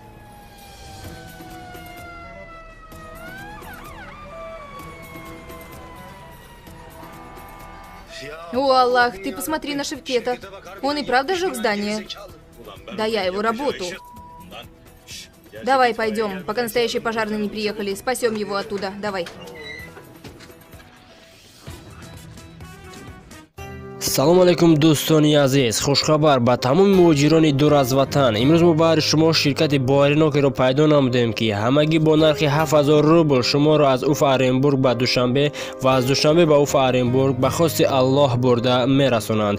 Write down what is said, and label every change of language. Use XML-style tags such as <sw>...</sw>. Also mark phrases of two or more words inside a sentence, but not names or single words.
<ru>О, Аллах, ты посмотри на Шевкета. Он и правда сжег здание? Да я его работу. Давай пойдем, пока настоящие пожарные не приехали. Спасем его оттуда. Давай.</ru> <tg>салом алейкум дӯстони азиз, хушхабар ба тамоми муҳоҷирони дур аз ватан. имрӯз мо баҳри шумо ширкати боаринокеро пайдо намудем ки ҳамагӣ бо нархи 7000 рубл шуморо аз Уфа Оренбург ба Душанбе ва аз Душанбе ба Уфа Оренбург ба хости Аллоҳ бурда мерасонанд.</tg>